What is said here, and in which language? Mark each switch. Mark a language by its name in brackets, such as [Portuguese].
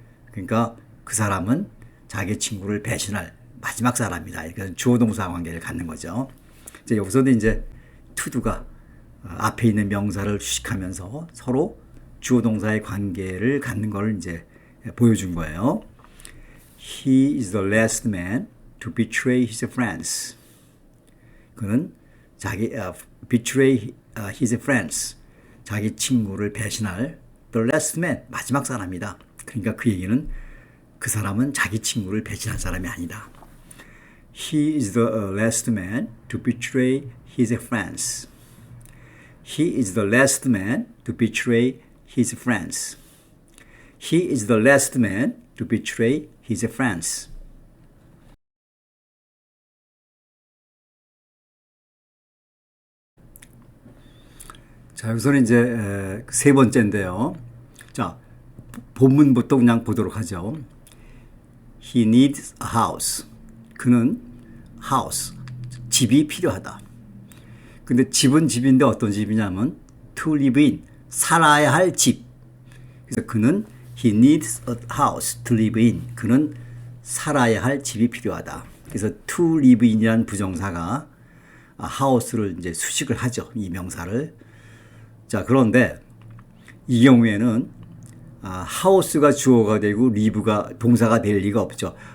[Korean] 그러니까 그 사람은 자기 친구를 배신할 마지막 사람이다. 그러니까 주어 동사 관계를 갖는 거죠. 이제 여기서도 이제 to도가 앞에 있는 명사를 수식하면서 서로 주어 동사의 관계를 갖는 걸 이제 보여준 거예요. [English] He is the last man to betray his friends. [Korean] 그는 [English] betray his friends. [Korean] 자기 친구를 배신할 [English] the last man, [Korean] 마지막 사람이다. 그러니까 그 얘기는 그 사람은 자기 친구를 배신할 사람이 아니다. [English] He is the last man to betray his friends. He is the last man to betray his friends. He is the last man to betray his friends. [Korean] 자, 여기서는 이제 세 번째인데요. 자, 본문부터 그냥 보도록 하죠. [English] He needs a house. [Korean] 그는 house, 집이 필요하다. 근데 집은 집인데 어떤 집이냐면 [English] to live in, [Korean] 살아야 할 집. 그래서 그는 [English] he needs a house to live in. [Korean] 그는 살아야 할 집이 필요하다. 그래서 [English] to live in [Korean] 이라는 부정사가 house를 이제 수식을 하죠. 이 명사를. 자, 그런데 이 경우에는 house가 주어가 되고 live가 동사가 될 리가 없죠.